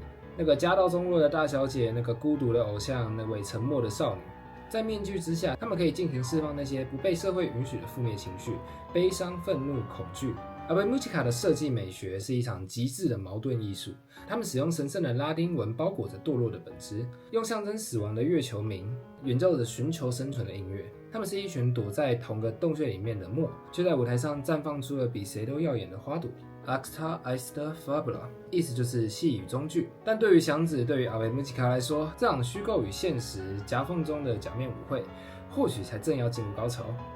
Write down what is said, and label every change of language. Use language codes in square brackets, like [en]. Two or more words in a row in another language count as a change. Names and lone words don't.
[zh] 那個家道中落的大小姐，那個孤獨的偶像，那位沉默的少女，在面具之下，他們可以盡情釋放那些不被社会允許的負面情緒，悲傷、憤怒、恐懼。Ave Musica 的設計美學是一場極致的矛盾藝術。他們使用神聖的拉丁文包裹着墮落的本質，用象徵死亡的月球鳴演奏着尋求生存的音樂。他們是一群躲在同個洞穴裡面的墨，卻在舞台上綻放出了比誰都耀眼的花朵。 [la] Acta est fabula， [zh] 意思就是戲與中劇。但對於祥子，對於 Ave Musica 來說，這場虛構與現實夾縫中的假面舞會，或許才正要進入高潮。